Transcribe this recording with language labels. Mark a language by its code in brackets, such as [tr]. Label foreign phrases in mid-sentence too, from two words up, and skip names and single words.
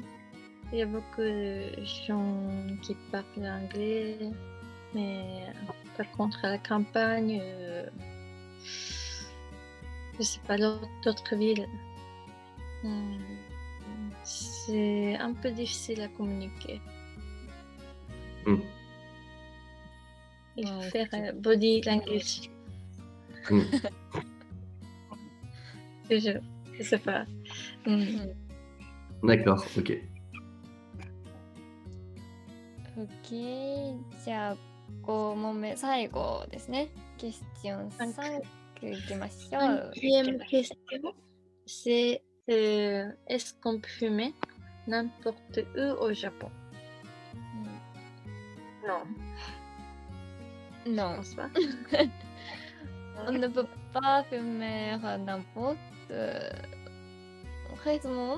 [fr] Il y a beaucoup de gens qui parlent anglais, mais par contre à la campagne, je sais pas, d'autres villes, c'est un peu difficile à communiquer. Il faut faire [en] body language. [fr] Je sais pas. D'accord, ok. [ja] OK。じゃあ、5問目、最後ですね。クエスチョン3いきましょう。 [fr] Cinquième question, c'est est-ce qu'on peut fumer n'importe où au Japon? Non. Je Non. pense pas. On ne peut pas fumer n'importe raison.